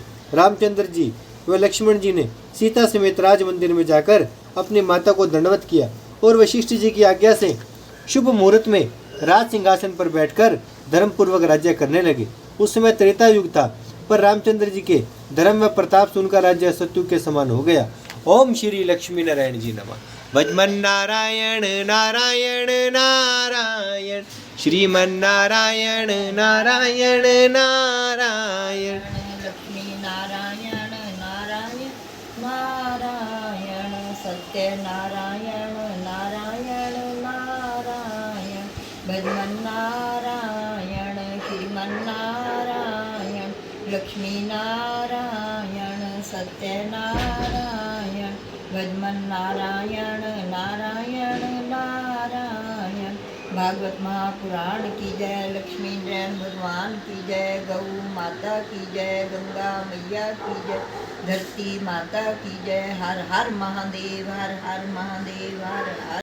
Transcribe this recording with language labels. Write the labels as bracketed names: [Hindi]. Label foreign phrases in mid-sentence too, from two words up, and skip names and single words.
[Hindi] रामचंद्र जी व लक्ष्मण जी ने सीता समेत राज मंदिर में जाकर अपनी माता को दंडवत किया और वशिष्ठ जी की आज्ञा से शुभ मुहूर्त में राज सिंहासन पर बैठकर धर्मपूर्वक राज्य करने लगे। उस समय त्रेता युग था, पर रामचंद्र जी के धर्म व प्रताप से उनका राज्य सत्युग के समान हो गया। ओम श्री लक्ष्मी नारायण जी नमः। भजमन नारायण नारायण नारायण, श्रीमन नारायण नारायण नारायण, लक्ष्मी नारायण नारायण नारायण, सत्य नारायण नारायण नारायण, भजमन नारायण श्रीमन नारायण, लक्ष्मी नारायण सत्य नारायण, भजमन नारायण नारायण नारायण। भागवत महापुराण की जय, लक्ष्मी नारायण भगवान की जय, गौ माता की जय, गंगा मैया की जय, धरती माता की जय। हर हर महादेव, हर हर महादेव, हर हर